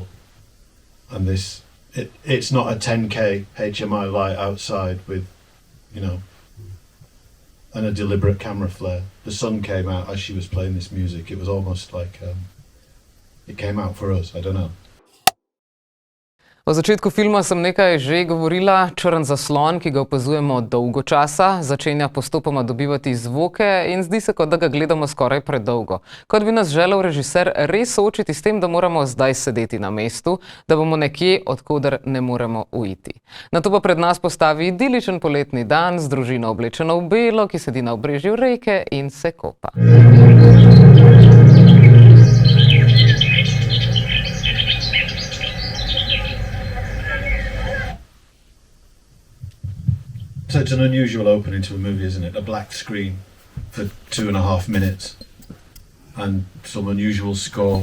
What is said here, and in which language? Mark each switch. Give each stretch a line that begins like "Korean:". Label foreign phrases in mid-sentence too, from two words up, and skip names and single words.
English: And it's not a 10K HMI light outside with, you know, and a deliberate camera flare. The sun came out as she was playing this music. It was almost like it came out for us. I don't know.
Slovenian: O začetku filma sem nekaj že govorila. Črn zaslon, ki ga opazujemo dolgo časa, začenja postopoma dobivati zvoke in zdi se, kot da ga gledamo skoraj predolgo. Kot bi nas želel režiser res soočiti s tem, da moramo zdaj sedeti na mestu, da bomo nekje, odkoder ne moremo uiti. Nato pa pred nas postavi idiličen poletni dan z družino oblečeno v belo, ki sedi na obrežju reke in se kopa.
English: So it's an unusual opening to a movie, isn't it? A black screen for 2.5 minutes and some unusual score.